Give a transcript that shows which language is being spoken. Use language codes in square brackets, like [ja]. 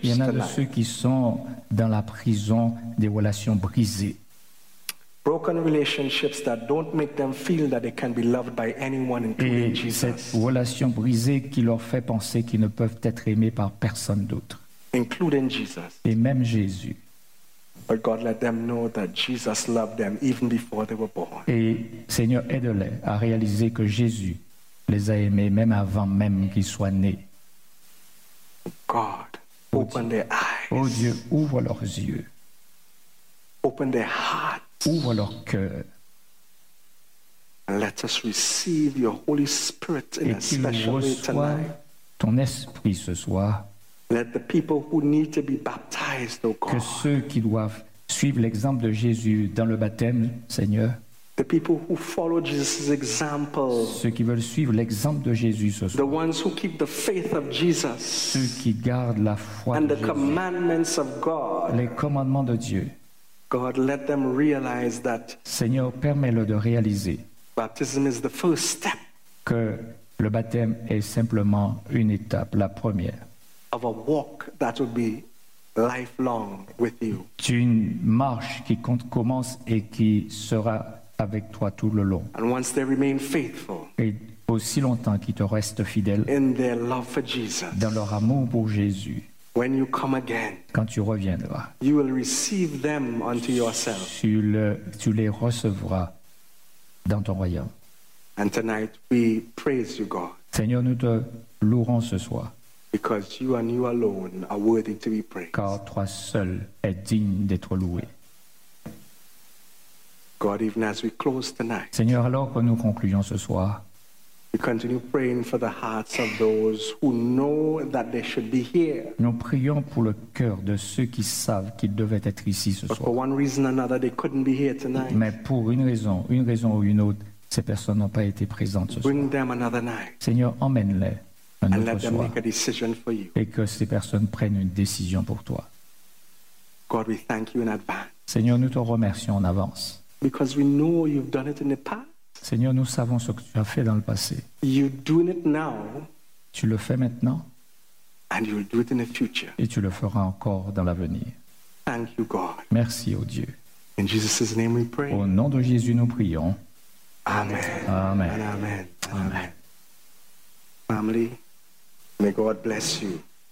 [fr] Il y en a [en] tonight. [fr] De ceux qui sont dans la prison des relations brisées. [en] Broken relationships that don't make them feel that they can be loved by anyone, including [fr] Et [en] Jesus. [fr] Cette relation brisée qui leur fait penser qu'ils ne peuvent être aimés par personne d'autre. [en] Including Jesus. [fr] Et même Jésus. [en] But God, let them know that Jesus loved them even before they were born. [fr] Et Seigneur, aide-les à réaliser que Jésus les a aimés même avant même qu'ils soient nés. [en] God, open their eyes. [fr] Oh Dieu, ouvre leurs yeux. [en] Open their hearts. [fr] Ouvre leur cœur. [en] Let us receive your Holy Spirit in [fr] Et qu'ils reçoivent ton esprit ce soir. [en] Let the people who need to be baptized, oh God. [fr] Que ceux qui doivent suivre l'exemple de Jésus dans le baptême, Seigneur. [en] The people who follow Jesus' example. [fr] Ceux qui veulent suivre l'exemple de Jésus ce soir. [en] The ones who keep the faith of Jesus. [fr] Ceux qui gardent la foi [en] And [fr] de [en] the [fr] Jésus. [en] Commandments of God. [fr] Les commandements de Dieu. [en] God, let them realize that. [fr] Seigneur, permets-le de réaliser. [en] Baptism is the first step. [fr] Que le baptême est simplement une étape, la première. [en] Of a walk that will be lifelong with you. [fr] D'une marche qui commence et qui sera avec toi tout le long. [en] And once they remain faithful. [fr] Et aussi longtemps qu'ils te restent fidèles. [en] In their love for Jesus. [fr] Dans leur amour pour Jésus. [en] When you come again, [fr] quand tu reviendras, [en] you will receive them unto yourself. [fr] Tu les recevras dans ton royaume. [en] And tonight we praise you, God. [fr] Seigneur, nous te louerons ce soir. [en] Because you and you alone are worthy to be praised. [fr] Car toi seul es digne d'être loué. [en] God, even as we close tonight, [fr] Seigneur, alors que nous concluons ce soir, [en] We continue praying for the hearts of those who know that they should be here. [fr] Nous prions pour le cœur de ceux qui savent qu'ils devaient être ici ce soir. [en] But for one reason or another, they couldn't be here tonight. [fr] Mais pour une raison ou une autre, ces personnes n'ont pas été présentes ce soir. [en] Bring them another night. [fr] Seigneur, emmène-les un autre soir. [en] And let them make a decision for you. [fr] Et que ces personnes prennent une décision pour toi. [en] God, we thank you in advance. [fr] Seigneur, nous te remercions en avance. [en] Because we know you've done it in the past. [fr] Seigneur, nous savons ce que tu as fait dans le passé. [en] You doing it now, [fr] tu le fais maintenant. [en] And you will do it in the future. [fr] Et tu le feras encore dans l'avenir. [en] Thank you, God. [fr] Merci, oh Dieu. [en] In Jesus' name we pray. [fr] Au nom de Jésus, nous prions. Amen. Amen. Amen. [en] And amen. Amen. Family, may God bless you.